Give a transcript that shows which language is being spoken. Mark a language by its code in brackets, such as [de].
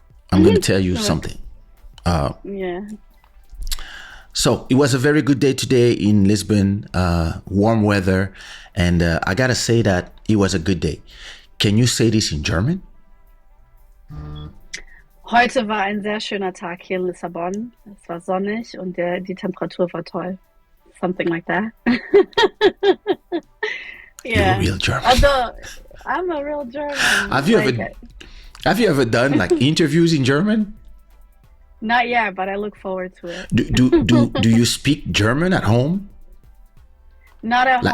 [en] I'm going to tell you something. Yeah. So it was a very good day today in Lisbon, warm weather, and I gotta say that it was a good day. Can you say this in German? [de] Heute war ein sehr schöner Tag hier in Lissabon. Es war sonnig und die Temperatur war toll. [en] Something like that. You're a Yeah. real German. Although I'm a real German. Have you Like, ever have you ever done like interviews in German? not yet, but I look forward to it. Do you speak German at home? Not at Like,